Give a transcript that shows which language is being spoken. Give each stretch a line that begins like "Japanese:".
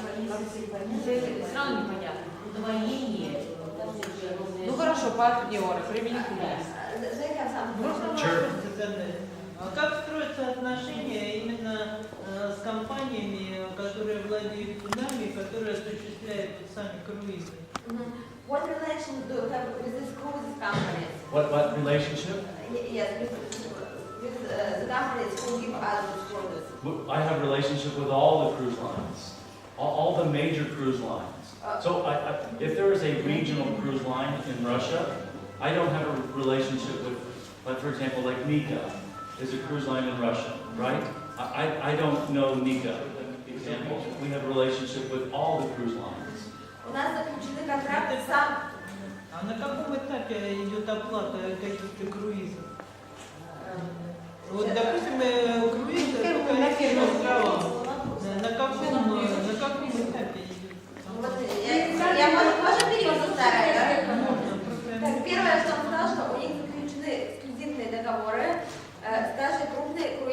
Russian: Все равно непонятно. Удвоение. Ну хорошо, партнеры, привлекли. Можно вопрос задать? Как строятся отношения именно с компаниями, которые владеют нами, которые осуществляют сами круизы?
English: What relation do you have with these cruise companies? What relationship? Yes, with the companies who give us the cruises. I have a relationship with all the cruise lines, all the major cruise lines. So if there is a regional cruise line in Russia, I don't have a relationship with, like for example, like Nika is a cruise line in Russia, right? I don't know Nika. Example, we have a relationship with all the cruise lines.
Russian: У нас заключены контракты сам. А на каком этапе идет оплата каких-то круизов? Вот, допустим, круиз только на островах. На каком этапе идет? Вот, я можно перевести старое, да? Так, первое, что он сказал, что у них заключены эксклюзивные договоры с каждой крупной